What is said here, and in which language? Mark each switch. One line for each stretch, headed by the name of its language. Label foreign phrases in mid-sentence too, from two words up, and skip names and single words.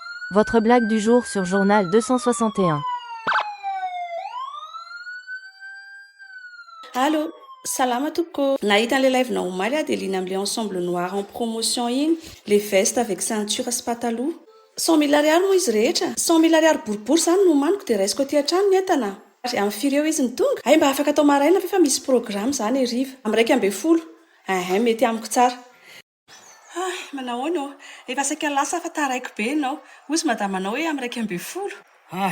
French: Votre blague du jour sur Journal 261. Allô,
Malagasy: salama tompoko. Nahita an'ilay live-nao omaly dia liana amin'ilay
French: ensemble noir en promotion
Malagasy: iny,
French: les vestes avec ceinture
Malagasy: sy pataloha. 100 000 ariary moa izy rehetra. 100 000 ariary boribory zany no maniko dia raisiko aty an-trano ny entana. Amin'ny firy eo izy ny tonga? Ay, mba afaka atao maraina fa misy programme zany hariva. Amin'ny 1:30. Mety amiko tsara. Manao ano? Efa saika lasa fa taraiko be ianao. Ozy madamanao hoe amin'ny 1:30.